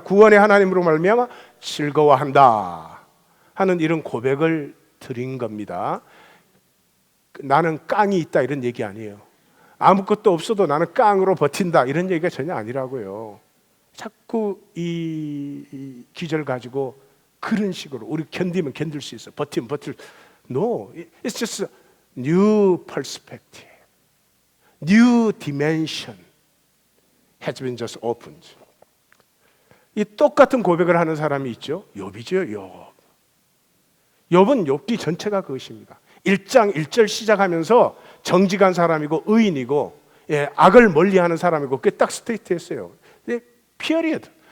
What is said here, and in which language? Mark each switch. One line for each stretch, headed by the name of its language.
Korean: 구원의 하나님으로 말미암아 즐거워한다 하는 이런 고백을 드린 겁니다. 나는 깡이 있다 이런 얘기 아니에요. 아무것도 없어도 나는 깡으로 버틴다 이런 얘기가 전혀 아니라고요. 자꾸 이 기절 가지고 그런 식으로 우리 견디면 견딜 수 있어. 버티면 버틸.
English: No, it's just a new perspective, new dimension has been just opened.
Korean: 이 똑같은 고백을 하는 사람이 있죠. 욥이죠. 욥은 욥기 전체가 그것입니다. 1장 1절 시작하면서 정직한 사람이고 의인이고 악을 멀리하는 사람이고 그게 딱 스테이트했어요.
English: period.